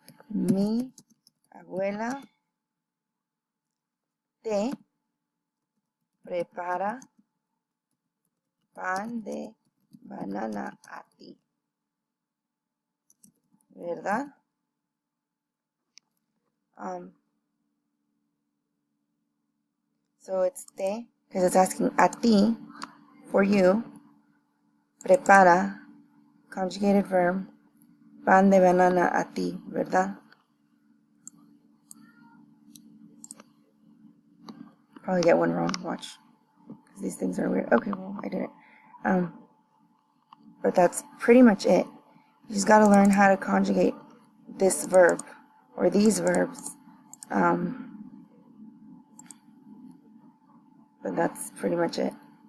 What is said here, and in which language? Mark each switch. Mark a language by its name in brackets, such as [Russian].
[Spanish] Mi abuela te prepara pan de banana a ti. ¿Verdad? [English] So it's te, because it's asking [Spanish] a ti, [English] for you. Prepara, conjugated verb. [Spanish] Pan de banana a ti, ¿verdad? [English] Probably get one wrong, watch. Because these things are weird. Okay, well, I did it. But that's pretty much it. You just got to learn how to conjugate this verb, or these verbs. But that's pretty much it.